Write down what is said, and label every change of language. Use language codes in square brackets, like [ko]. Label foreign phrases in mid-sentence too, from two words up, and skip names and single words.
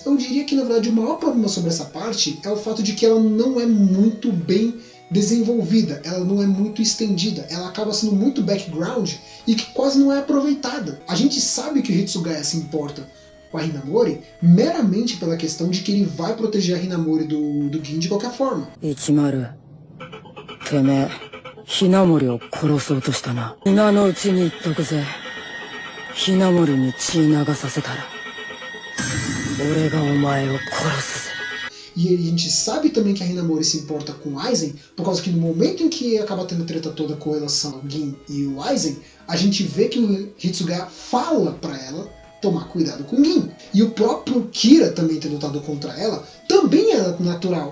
[pt] Eu diria que, na verdade, o maior problema sobre essa parte é o fato de que ela não é muito bem desenvolvida, ela não é muito estendida, ela acaba sendo muito background e que quase não é aproveitada. A gente sabe que o Hitsugaya se importa com a Hinamori meramente pela questão de que ele vai proteger a Hinamori do Gin de qualquer forma. [ja] Ichimaru, teme ひなもりを殺そうとしたな。今のうちに言っとくぜ。ひなもりに血流させたら、俺がお前を殺すぜ。 [pt] E a gente sabe também que a Hinamori se importa com o Aizen, por causa que no momento em que acaba tendo treta toda com relação ao Gin e o Aizen, a gente vê que o Hitsugaya fala pra ela tomar cuidado com o Gin. E o próprio Kira também ter lutado contra ela, também é natural.